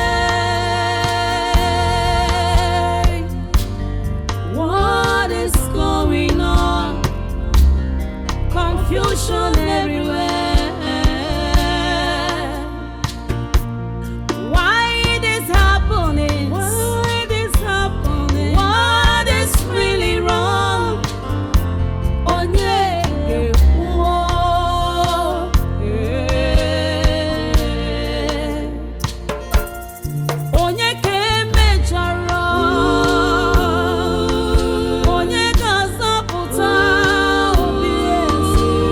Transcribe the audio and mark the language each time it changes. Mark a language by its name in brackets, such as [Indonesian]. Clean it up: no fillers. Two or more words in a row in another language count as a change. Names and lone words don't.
[English] What is going on? Confusion everywhere. Why it is happening? Why it is happening? What is really wrong? [Igbo] Onye ga-ekwu, onye ka emejọrọ, onye ga-azọpụta obi eze.